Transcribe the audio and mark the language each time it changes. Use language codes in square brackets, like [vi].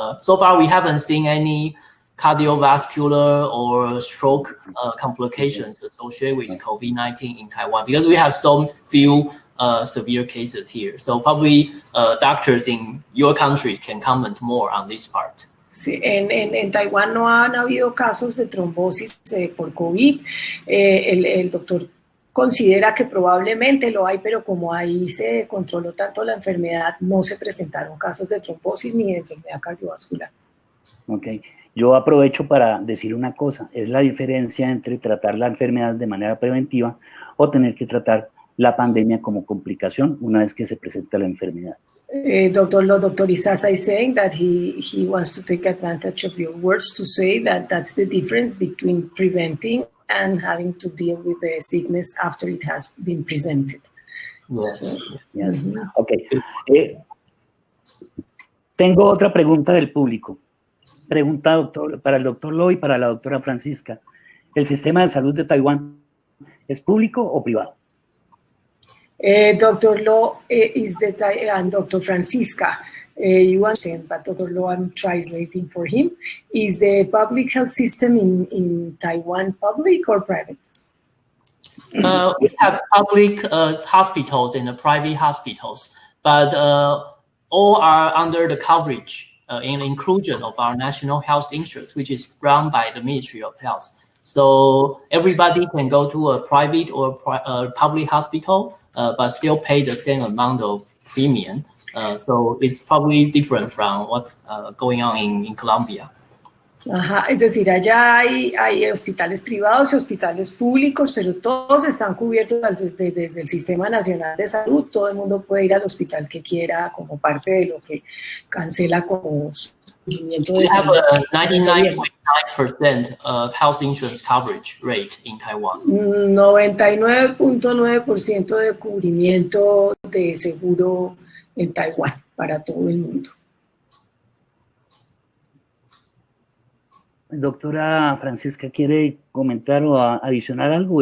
[en] So far, we haven't seen any cardiovascular or stroke complications associated with COVID-19 in Taiwan because we have so few severe cases here. So probably doctors in your country can comment more on this part. [es] Sí, en Taiwán no han habido casos de trombosis por COVID. El doctor considera que probablemente lo hay, pero como ahí se controló tanto la enfermedad, no se presentaron casos de trombosis ni de enfermedad cardiovascular. Ok, yo aprovecho para decir una cosa, es la diferencia entre tratar la enfermedad de manera preventiva o tener que tratar la pandemia como complicación una vez que se presenta la enfermedad. [en] Dr. Isasa is saying that he wants to take advantage of your words to say that that's the difference between preventing and having to deal with the sickness after it has been presented. Yes, so, yes. Okay. [es] Tengo otra pregunta del público. Pregunta para el doctor Lo y para la doctora Francisca. ¿El sistema de salud de Taiwán es público o privado? [en] Dr. Lo and Dr. Francisca, you understand, but Dr. Lo, I'm translating for him. Is the public health system in Taiwan public or private? We have public hospitals and private hospitals, but all are under the coverage and inclusion of our national health insurance, which is run by the Ministry of Health. So everybody can go to a private or public hospital, but still pay the same amount of premium. So it's probably different from what's going on in Colombia. [es] Ajá, es decir, allá hay hospitales privados y hospitales públicos, pero todos están cubiertos desde el Sistema Nacional de Salud. Todo el mundo puede ir al hospital que quiera como parte de lo que cancela como cubrimiento de salud. [en] We have a 99.9% health insurance coverage rate in Taiwan. [es] 99.9% de cubrimiento de seguro en Taiwán para todo el mundo. Doctora Francisca, ¿quiere comentar o adicionar algo?